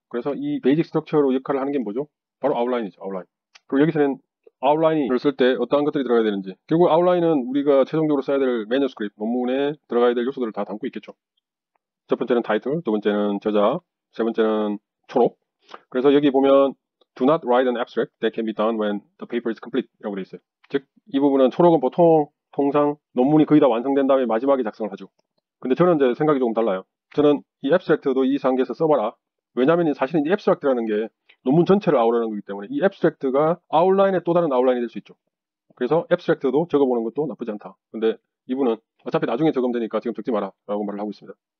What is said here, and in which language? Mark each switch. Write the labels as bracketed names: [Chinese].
[Korean] 그래서 이 베이직 스트럭처로 역할을 하는 게 뭐죠? 바로 아웃라인이죠. 아웃라인. 그리고 여기서는 아웃라인을 쓸 때 어떠한 것들이 들어가야 되는지, 결국 아웃라인은 우리가 최종적으로 써야 될 매뉴스크립트, 논문에 들어가야 될 요소들을 다 담고 있겠죠. 첫 번째는 타이틀, 두 번째는 저자, 세 번째는 초록. 그래서 여기 보면 [English] Do not write an abstract that can be done when the paper is complete [Korean] 이라고 되어 있어요. 즉, 이 부분은 초록은 통상 논문이 거의 다 완성된 다음에 마지막에 작성을 하죠. 근데 저는 이제 생각이 조금 달라요. 저는 이 abstract도 이 단계에서 써봐라. 왜냐하면 사실은 이 abstract라는 게 논문 전체를 아우르는 거기 때문에 이 abstract가 아웃라인의 또 다른 아웃라인이 될 수 있죠. 그래서 abstract도 적어보는 것도 나쁘지 않다. 근데 이분은 어차피 나중에 적으면 되니까 지금 적지 마라 라고 말을 하고 있습니다.